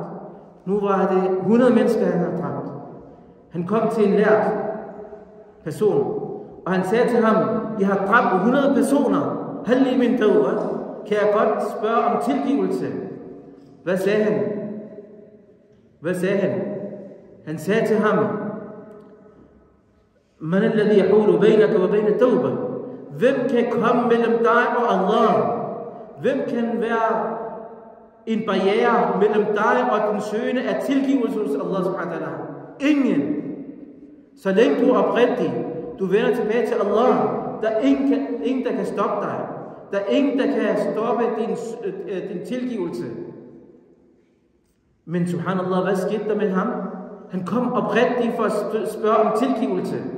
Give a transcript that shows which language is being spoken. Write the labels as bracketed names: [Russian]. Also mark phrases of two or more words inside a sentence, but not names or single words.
[Danish] Nu var det 100 mennesker, han har dræbt. Han kom til en lært person, og han sagde til ham, jeg har dræbt 100 personer. [Arabic] هل لي من توبة. [Danish] Kan jeg godt spørge om tilgivelse? Hvad sagde han? Hvad sagde han? Han sagde til ham, [Arabic] من الذي يحول بينك وبين التوبة. [Danish] Hvem kan komme mellem dig og Allah? Hvem kan være en barriere mellem dig og den søgende af tilgivelse hos Allah [Arabic] سبحانه وتعالى? [Danish] Ingen. Så længe du er oprigtig, du vender tilbage til Allah, der er ingen, der kan stoppe dig. Der er ingen, der kan stoppe din tilgivelse. Men subhanallah, hvad skete der med ham? Han kom oprigtig for at spørge om tilgivelse.